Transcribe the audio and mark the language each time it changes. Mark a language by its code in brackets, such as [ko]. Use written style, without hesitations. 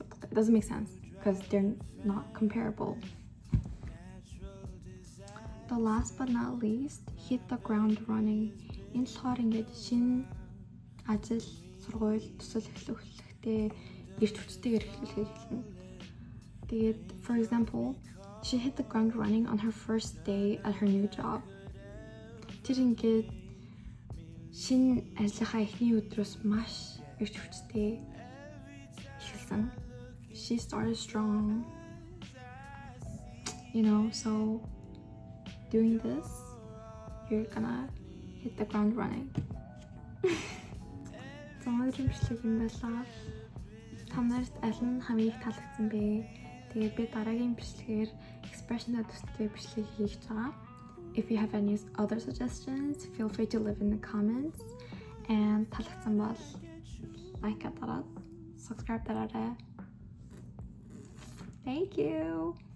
[en] It doesn't make sense because they're not comparable. The last but not least, hit the ground running. [mn] Энэ болохоор ингээд шинэ ажил, сургууль, төсөл эхлэхдээ эрт хүчтэйгээр эхлүүлэхийг хэлнэ. Тэгээд [en] for example, she hit the ground running on her first day at her new job. [mn] Тэр ингээд шинэ ажлынхаа эхний өдрөөс маш эрт хүчтэй эхэлсэн. [en] She started strong. You know, so doing this, you're gonna hit the ground running. [mn] Өнөөдрийн бичлэг юм байлаа. Та нарт аль нь хамгийн их таалагдсан бэ? Тэгээд би дараагийн бичлэгээр expression-тай төстэй бичлэг хийж байгаа. [en] If you have any other suggestions, feel free to leave in the comments. And [mn] таалагдсан бол [en] like [mn] дараад, [en] subscribe [mn] дараарай. [en] Thank you.